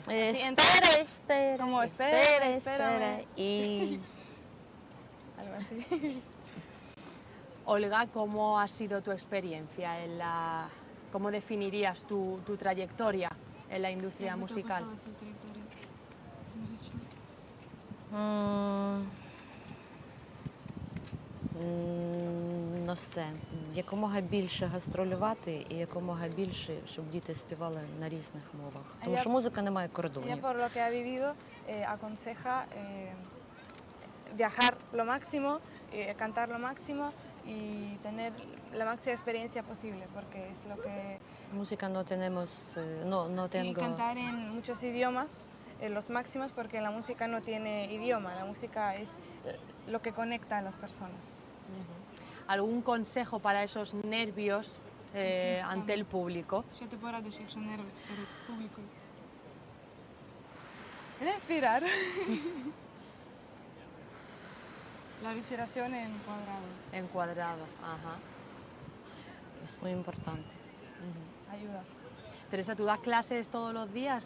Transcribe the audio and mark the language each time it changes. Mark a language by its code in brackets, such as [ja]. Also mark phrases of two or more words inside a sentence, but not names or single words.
[es] Espera. Como espera. Y... algo así. Olga, ¿cómo ha sido tu experiencia cómo definirías tu trayectoria en la industria musical? [uk] Ну все, якомога більше гастролювати і якомога більше, щоб діти співали на різних мовах. Тому що музика не має Ella, кордонів. [es] por lo que ha vivido, aconseja viajar lo máximo, cantar lo máximo y tener la máxima experiencia posible, porque es lo que... Música no tenemos, no Y tengo... cantar en muchos idiomas, los máximos, porque la música no tiene idioma, la música es lo que conecta a las personas. ¿Algún consejo para esos nervios ante el público? [uk] Що ти порадиш, якщо нервиш перед публікою? [es] Respirar. La respiración en cuadrado. En cuadrado, ajá. Es muy importante. Ayuda. Teresa, ¿tú das clases todos los días?